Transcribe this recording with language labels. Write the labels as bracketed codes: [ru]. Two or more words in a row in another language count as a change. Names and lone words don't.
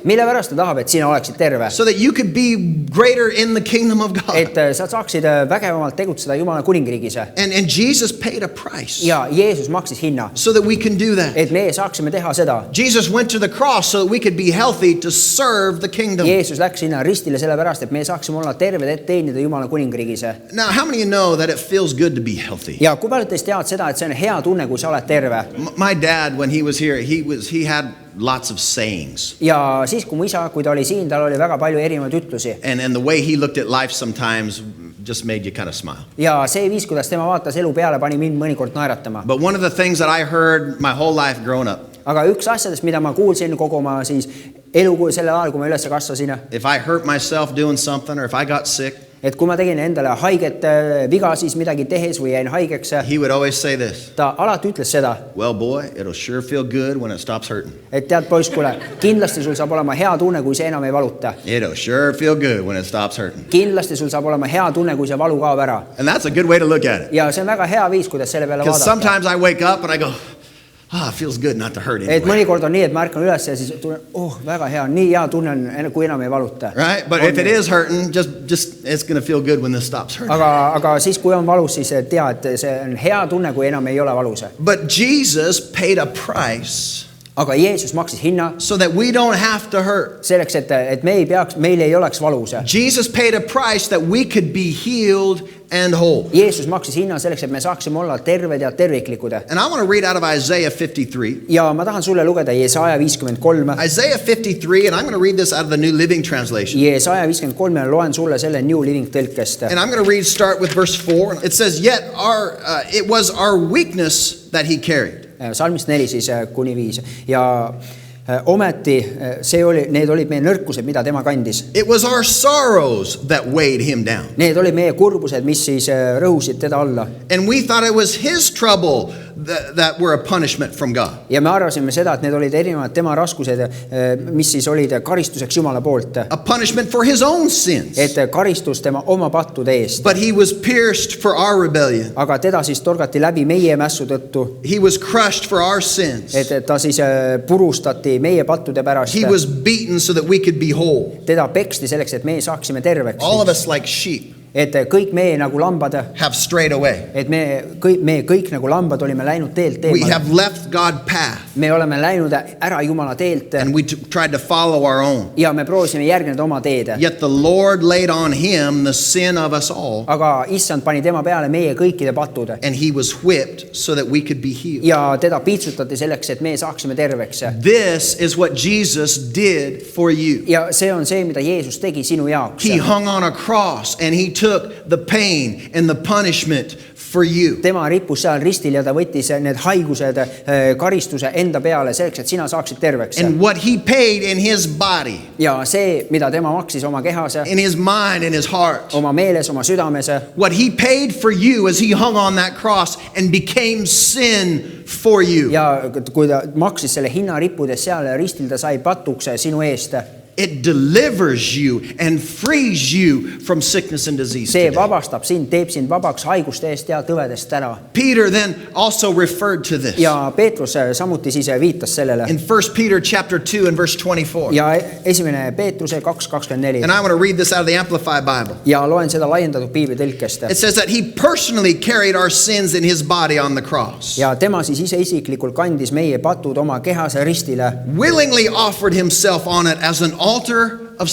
[et] Mille pärast ta tahab, et sina oleksid terve? [en] So that you could be greater in the kingdom of God. [et] Et sa saaksid vägevamalt tegutseda Jumala kuningriigis. [en] And Jesus paid a price [et] Ja Jeesus maksis hinna, [en] so that we can do that. [et] et me saaksime teha seda. [en] Jesus went to the cross so that we could be healthy to serve the kingdom. [et] Jeesus läks sinna ristile sellepärast, et me saaksime olla terved, et teenida Jumala kuningriigis. [en] Now, how many of you know that it feels good to be healthy? [et] Ja kui paljud teist teavad seda, et see on hea tunne, kui sa oled terve. [en] My dad, when he was here, he had lots of sayings. [et] Ja siis, kui mu isa, kui ta oli siin, tal oli väga palju erinevaid ütlusi. [en] And the way he looked at life sometimes just made you kind of smile. [et] Ja see viis, kuidas tema vaatas elu peale, pani mind mõnikord naeratama. [en] But one of the things that I heard my whole life growing up, [et] Aga üks asjadest, mida ma kuulsin kogu oma siis elu sellel ajal, kui ma üles kasvasin, [en] if I hurt myself doing something or if I got sick, [et] et kui ma tegin endale haiget viga siis midagi tehes või jäin haigeks, [en] he would always say this, [et] ta alati ütles seda, [en] well, boy, it'll sure feel good when it stops hurting. [et] et tead poiss, kuule, kindlasti sul saab olema hea tunne, kui see enam ei valuta. [en] It'll sure feel good when it stops hurting. [et] Kindlasti sul saab olema hea tunne, kui see valu kaob ära. [en] And that's a good way to look at it. [et] Ja see on väga hea viis, kuidas selle peale [en] Because [et] vaadata. [en] sometimes I wake up and I go, it feels good not to hurt [et] Et [en] anyway. [et] mõnikord on nii, et ma ärkan üles ja siis tunnen, väga hea, nii hea tunne on, kui enam ei valuta. [en] Right? But if it is hurting, just it's going to feel good when this stops hurting. [et] Aga siis, kui on valus, siis tea, et see on hea tunne, kui enam ei ole valus. [en] But Jesus paid a price [et] Aga Jeesus maksis hinna [en] so that we don't have to hurt. [et] selleks, et meil ei oleks valus. [en] Jesus paid a price that we could be healed and whole. [et] Jeesus maksis hinna selleks, et me saaksime olla terved ja terviklikud. [en] And I want to read out of Isaiah 53. [et] Ja ma tahan sulle lugeda Jesaja 53. [en] Isaiah 53, and I'm going to read this out of the New Living Translation. [et] Jesaja 53 loen sulle selle New Living tõlkest. [en] And I'm going to start with verse 4. It says, yet it was our weakness that he carried. [et] Salmist 4 siis kuni 5. Ja ometi need olid meie nõrkused, mida tema kandis. [en] It was our sorrows that weighed him down. [et] Need olid meie kurbused, mis siis rõhusid teda alla. [en] And we thought it was his trouble that were a punishment from God. [et] Ja me arvasime seda, et need olid erinevad tema raskused, mis siis olid karistuseks Jumala poolt. [en] A punishment for his own sins. [et] Et karistus tema oma pattude eest. [en] But he was pierced for our rebellion. [et] Aga teda siis torgati läbi meie mässu tõttu. [en] He was crushed for our sins. [et] Et ta siis purustati meie pattude pärast. [en] He was beaten so that we could be whole. [et] Teda peksti selleks, et me saaksime terveks. [en] All of us like sheep [et] Et kõik me nagu lambad, [en] have strayed away. [et] et me kõik nagu lambad olime läinud teelt [en] We [et] teemale. [en] have left God path [et] Me oleme läinud ära Jumala teelt [en] and we tried to follow our own. [et] ja me proovisime järgneda oma teed. [en] Yet the Lord laid on him the sin of us all, [et] Aga issand pani tema peale meie kõikide patud. [en] and he was whipped so that we could be healed. [et] Ja teda piitsutati selleks, et me saaksime terveks. [en] This is what Jesus did for you. [et] Ja see on see, mida Jeesus tegi sinu jaoks. [en] He hung on a cross and he took the pain and the punishment for you. [et] Tema rippus seal ristil ja ta võttis need haigused, karistuse enda peale selleks, et sina saaksid terveks. [en] And what he paid in his body, [et] Ja see, mida tema maksis oma kehas, [en] in his mind, in his heart, [et] oma meeles, oma südames. [en] what he paid for you as he hung on that cross and became sin for you. [et] Ja kui ta maksis selle hinna rippudes seal ristil, ta sai patuks sinu eest. [en] It delivers you and frees you from sickness and disease [et] See [en] today. [et] vabastab sind, teeb sind vabaks haiguste eest ja tõvedest ära. [en] Peter then also referred to this [et] Ja Peetrus samuti siis viitas sellele. [en] in 1 Peter chapter 2 and verse 24. [et] Ja esimene Peetruse 2:24. [en] And I want to read this out of the Amplified Bible. [et] Ja loen seda laiendatud piibli tõlkest. [en] It says that he personally carried our sins in his body on the cross, [et] Ja tema siis ise isiklikult kandis meie patud oma kehas ristile [en] willingly offered himself on it as an altar of